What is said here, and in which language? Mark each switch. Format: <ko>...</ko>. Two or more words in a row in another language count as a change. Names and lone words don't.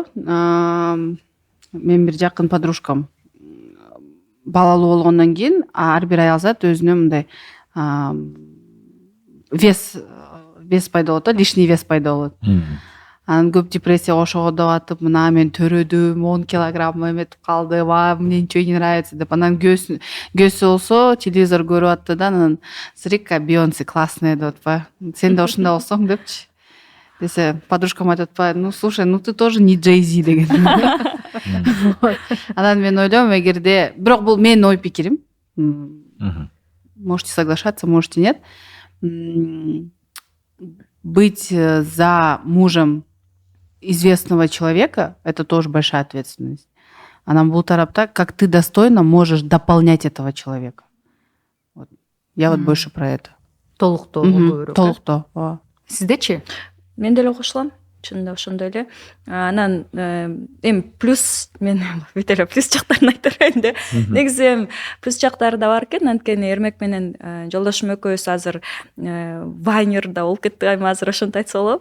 <ky>Мен бир жакын подружкам балалуу болгондон кийин ар бир аялзат өзүнө мындай вес пайда болот,</ky> <ru>лишний вес</ru> <ky>пайда болот. анан көп депрессияга ошого атып, мына мен төрөдүм, 10 килограмм эметип калдым,</ky> <ru>мне ничего не нравится деп.</ru> <ky>Анан көзү болсо телевизор көрүп атты да, анан</ky> <ru>смотри-ка, Бейонсе классная</ru> <ky>деп атпа. Сен да ошондой болсоң депчи. Десе, подружкам айтып атпа,</ky> <ru>ну слушай, ну ты тоже не Джей-Зи деген.</ru> <ky>Анан мен ойлойм, эгерде, бирок бул менин ой пикирим.</ky> <ru>Можете соглашаться, можете нет. Быть за мужем известного человека — это тоже большая ответственность.</ru> <ky>Анан бул тарапта,</ky> <ru>как ты достойно можешь дополнять этого человека. Вот. Я вот больше про это.</ru> <ky>Толуктоо көбүрөөк. Толуктоо. Ооба. Сиздечи? Мен деле кошулам, чынында ошондой эле. Анан эми плюс, мен бүт эле плюс жактарын айта берейин да. Негизи эми плюс жактары да бар экен, анткени Эрмек менен жолдошум экөөбүз азыр вайнерда болуп кеттик, эми азыр ошентип айтса болот.</ky>